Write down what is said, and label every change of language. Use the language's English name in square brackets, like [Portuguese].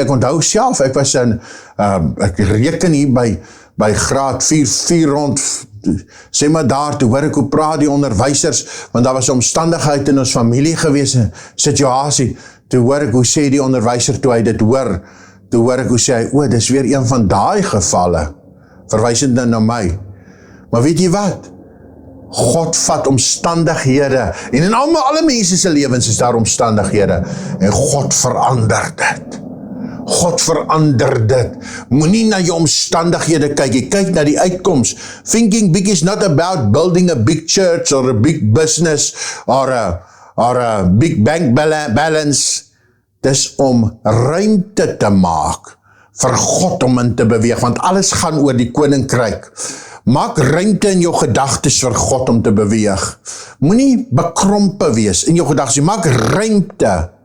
[Afrikaans] Ek onthou self, ek was ek reken hier by graad 4 rond, sê maar daar, toe hoor ek hoe praat die onderwysers, want daar was omstandigheid in ons familie gewees, situasie, toe hoor ek hoe sê die onderwyser, toe hy dit hoor, toe hoor ek hoe sê hy, dis weer een van daai gevalle, verwysend na my. Maar weet jy wat? God vat omstandighede, en in alle mense se lewens is daar omstandighede, en God verander dit. God verander dit. Moenie na jou omstandighede kyk, jy kyk na die uitkoms. [English] Thinking big is not about building a big church or a big business or a big bank balance. [Afrikaans] Dis om ruimte te maak vir God om in te beweeg, want alles gaan oor die koninkryk. Maak ruimte in jou gedagtes vir God om te beweeg. Moenie bekrompe wees in jou gedagtes, maak ruimte.